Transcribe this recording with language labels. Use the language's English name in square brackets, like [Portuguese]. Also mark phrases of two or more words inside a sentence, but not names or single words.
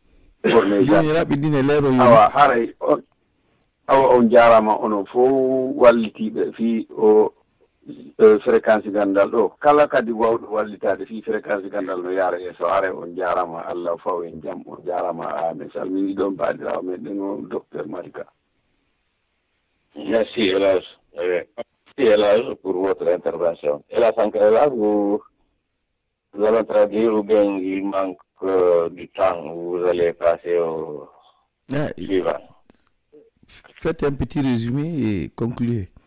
[Fula] awa haray awa on jarama onon fof wallitiɓe fi o fréquence gandal ɗo kala kadi wawɗo wallitade fi fréquence gandal no yaara yeeso haray on jarama Allah faw en jaam on jarama amin salmini ɗon baɗirawo meɗen o docteur Malika. [French] Merci Elhadj. Merci Elhadj pour votre intervention. Elhadj Sankarela, vous allez traduire ou bien il manque du temps, vous allez passer au suivant. Faites un petit résumé et concluez.